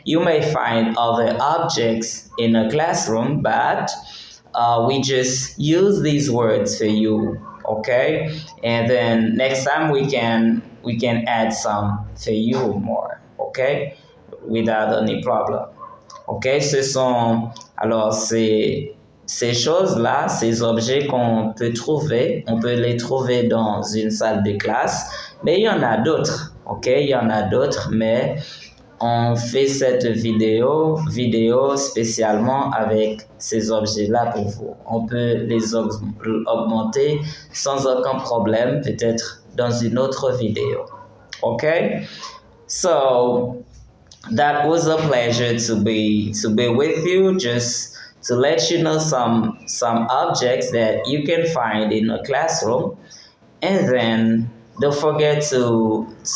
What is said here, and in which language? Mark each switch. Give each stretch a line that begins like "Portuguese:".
English: You may find other objects in a classroom, but we just use these words for you, okay. And then next time we can add some for you more, okay, without any problem.
French: Ok, ce sont alors ces choses-là, ces objets qu'on peut trouver, on peut les trouver dans une salle de classe, mais il y en a d'autres, ok, il y en a d'autres, mais on fait cette vidéo spécialement avec ces objets-là pour vous. On peut les augmenter sans aucun problème, peut-être dans une autre vidéo, ok?
English: So that was a pleasure to be with you, just to let you know some objects that you can find in a classroom, and then don't forget to